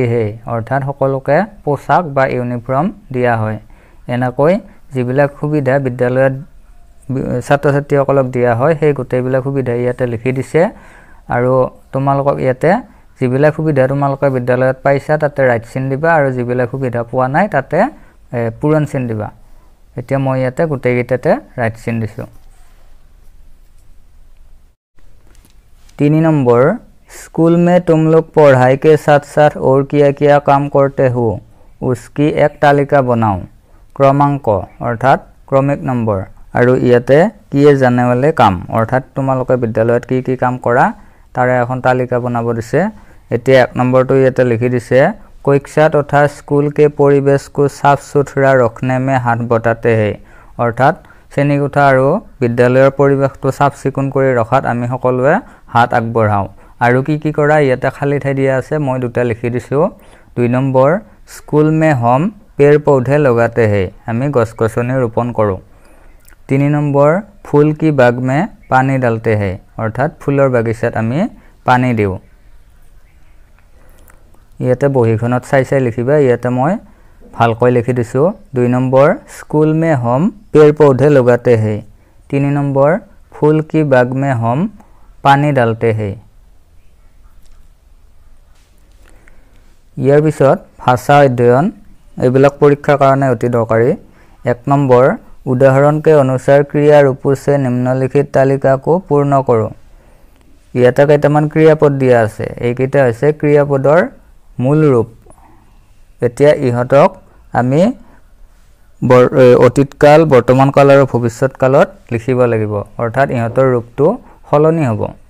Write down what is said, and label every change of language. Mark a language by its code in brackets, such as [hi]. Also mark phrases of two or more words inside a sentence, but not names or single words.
[as] হে অৰ্থাৎ সকলোকে পোছাক বা ইউনিফৰ্ম দিয়া হয় এনেকৈ যিবিলাক সুবিধা বিদ্যালয়ত ছাত্ৰ-ছাত্ৰীসকলক দিয়া হয় সেই গোটেইবিলাক সুবিধা ইয়াতে লিখি দিছে আৰু তোমালোকক ইয়াতে যিবিলাক সুবিধা তোমালোকে বিদ্যালয়ত পাইছা তাতে ৰাইট চিন দিবা আৰু যিবিলাক সুবিধা পোৱা নাই তাতে পূৰণ চিন দিবা এতিয়া মই ইয়াতে গোটেইকেইটাতে ৰাইট চিন দিছো [hi] 3 नंबर स्कूल में तुम लोग पढ़ाई के साथ साथ और क्या काम करते हो उसकी एक तालिका बनाओ क्रमांक अर्थात क्रमिक नंबर [as] আৰু ইয়াতে কিয়ে জানেৱালে কাম অৰ্থাৎ তোমালোকে বিদ্যালয়ত কি কাম কৰা তাৰে এখন তালিকা বনাব দিছে এতিয়া 1 নম্বৰটো ইয়াতে লিখি দিছে [hi] कक्षा तथा स्कूल के परिवेश को साफ सुथरा रखने में हाथ बटाते हैं अर्थात [as] শ্ৰেণীকোঠা আৰু বিদ্যালয়ৰ পৰিৱেশটো সাফ চিকুণ কৰি ৰখাত আমি সকলোৱে হাত আগবঢ়াও আৰু কি কৰা ইয়াতে খালি ঠাই দিয়া আছে মই দুটা লিখি দিছো 2 নম্বৰ [hi] স্কুল में हम पेड़ पौधे लगाते हैं [as] আমি গছ-গছনি ৰোপণ কৰো 3 নম্বৰ [hi] फूल की बाग में पानी डालते हैं अर्थात [as] फूলৰ বাগিচাত আমি পানী দিও ইয়াতে বহিখনত চাই চাই লিখিবা ইয়াতে মই ভালকৈ লিখি দিছো 2 নম্বৰ [hi] স্কুল में हम पेड़ पौधे लगाते हैं [as] 3 নম্বৰ [hi] फूल की बाग में हम पानी डालते हैं [as] ইয়াৰ পিছত ভাষা অধ্যয়ন এইবিলাক পৰীক্ষাৰ কাৰণে অতি দৰকাৰী 1 নম্বৰ [hi] उदाहरण के अनुसार क्रिया रूपों से निम्नलिखित तालिका को पूर्ण करो [as] ইয়াতে কেইটামান ক্ৰিয়াপদ দিয়া আছে এইকেইটা হৈছে ক্ৰিয়াপদৰ মূল ৰূপ এতিয়া ইহতক আমি অতীতকাল বৰ্তমান কাল আৰু ভৱিষ্যৎ কালত লিখিব লাগিব অৰ্থাৎ ইহতৰ ৰূপটো সলনি হ'ব